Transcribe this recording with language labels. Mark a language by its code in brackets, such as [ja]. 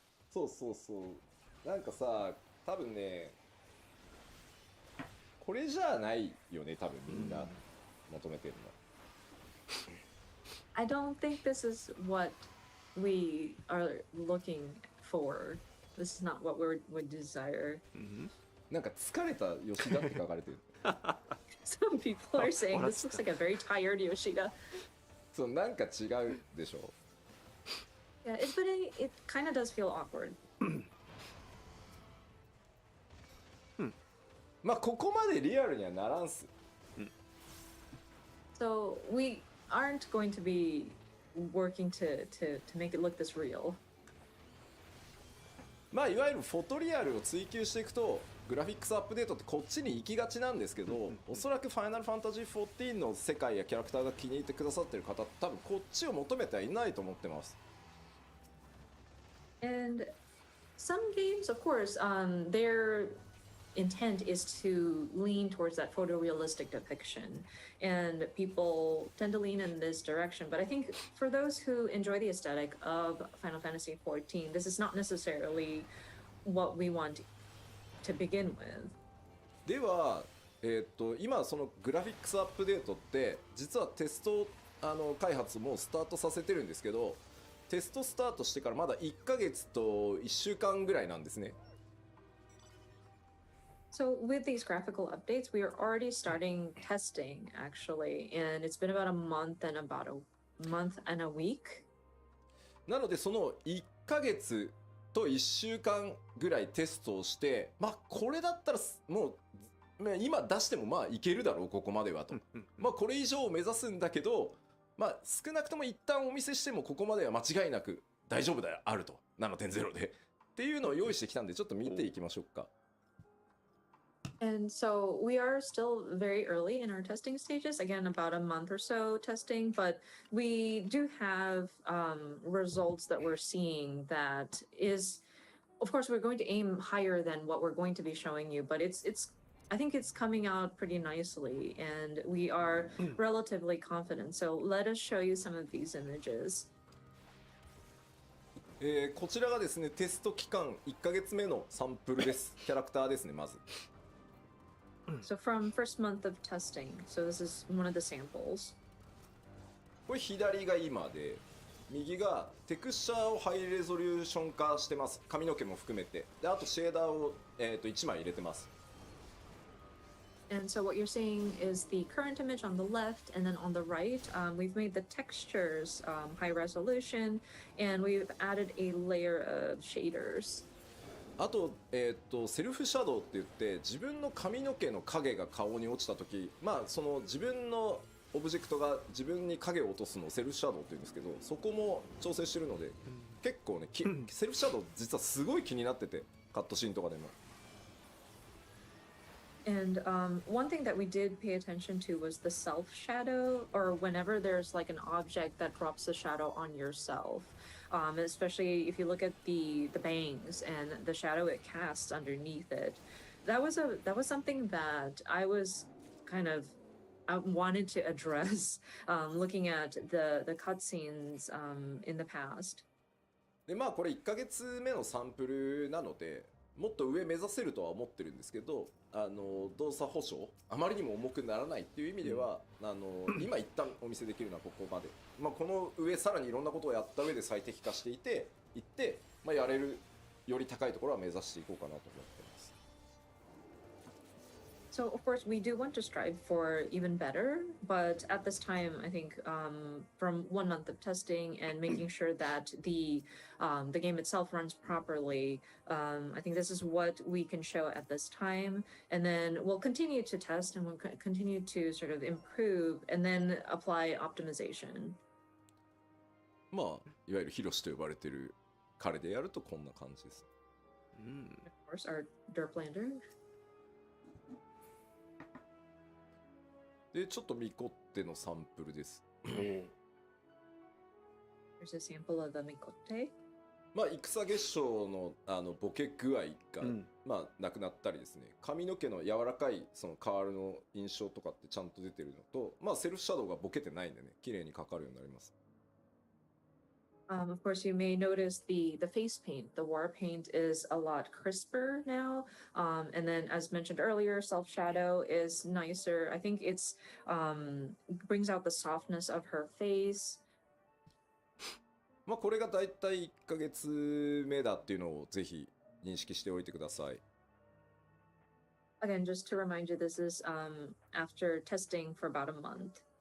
[ja] そうそうそうなんかさ多分ねこれじゃないよね多分みんな求めてるの。 [en] I don't think this is what we are looking for. This is not what we would desire. [ja] なんか疲れた吉田って書かれてる。 [en] Some people are saying this looks like a very tired Yoshida. [ja] そうなんか違うでしょ。 [en] Yeah, but it kind of does feel awkward. [ja] まあここまでリアルにはならんす。 [en] So we aren't going to be working to make it look this real. [ja] まあいわゆるフォトリアルを追求していくとグラフィックスアップデートってこっちに行きがちなんですけど、おそらくファイナルファンタジー14の世界やキャラクターが気に入ってくださってる方多分こっちを求めてはいないと思ってます。 [en] And some games, of course, they're intent is to lean towards that photorealistic depiction, and people tend to lean in this direction. But I think for those who enjoy the aesthetic of Final Fantasy XIV, this is not necessarily what we want to begin with. [ja] では、今そのグラフィックスアップデートって実はテスト開発もスタートさせてるんですけど、テストスタートしてからまだ1ヶ月と1週間ぐらいなんですね。 [en] So with these graphical updates, we are already starting testing actually, and it's been about a month and a week. [ja] なのでその1ヶ月と1週間ぐらいテストをして、まあこれだったらもう今出してもまあいけるだろうここまではと。まあこれ以上を目指すんだけど、まあ少なくとも一旦お見せしてもここまでは間違いなく大丈夫であると 7.0 でっていうのを用意してきたんでちょっと見ていきましょうか。 [en] And so we are still very early in our testing stages, again, about a month or so testing, but we do have results that we're seeing that is, of course, we're going to aim higher than what we're going to be showing you, but I think it's coming out pretty nicely, and we are relatively confident. So let us show you some of these images. [ja] こちらがですね、テスト期間1ヶ月目のサンプルです。キャラクターですね、まず。 [en] So from first month of testing, so this is one of the samples. [ja] これ左が今で、右がテクスチャーをハイレゾリューション化してます。髪の毛も含めて。で、あとシェーダーを、1枚入れてます。 [en] And so what you're seeing is the current image on the left, and then on the right, we've made the textures high resolution, and we've added a layer of shaders. [ja] あと、セルフシャドウって言って自分の髪の毛の影が顔に落ちた時、まあその自分のオブジェクトが自分に影を落とすのをセルフシャドウって言うんですけど、そこも調整してるので、結構ね、セルフシャドウ実はすごい気になってて、カットシーンとかでも。 [en] And one thing that we did pay attention to was the self shadow, or whenever there's like an object that drops a shadow on yourself. Especially if you look at the bangs and the shadow it casts underneath it. That was something that I was kind of wanted to address looking at the cutscenes in the past. [ja] でまあこれ1ヶ月目のサンプルなのでもっと上目指せるとは思ってるんですけど、動作保証あまりにも重くならないっていう意味では、今一旦お見せできるのはここまで、まあ、この上さらにいろんなことをやった上で最適化していって、まあ、やれるより高いところは目指していこうかなと思ってます。 [en] So of course we do want to strive for even better, but at this time I think from 1 month of testing and making sure that the game itself runs properly, I think this is what we can show at this time, and then we'll continue to test and we'll continue to sort of improve and then apply optimization. [ja] まあいわゆるヒロシと呼ばれてる彼でやるとこんな感じです。 [en] Of course our Derplander. [ja] でちょっとミコッテのサンプルです。 [en] There's a sample of the Mikote. [ja] まあ戦月賞のボケ具合が、まあなくなったりですね、髪の毛の柔らかいそのカールの印象とかってちゃんと出てるのと、まあセルフシャドウがボケてないんでね、綺麗にかかるようになります。 [en] Of course, you may notice the face paint. The war paint is a lot crisper now. And then, as mentioned earlier, self shadow is nicer. I think it's brings out the softness of her face. [ja] まあこれがだいたい1ヶ月目だっていうのをぜひ認識しておいてください。 [en] Again, just to remind you, this is after testing for about a month.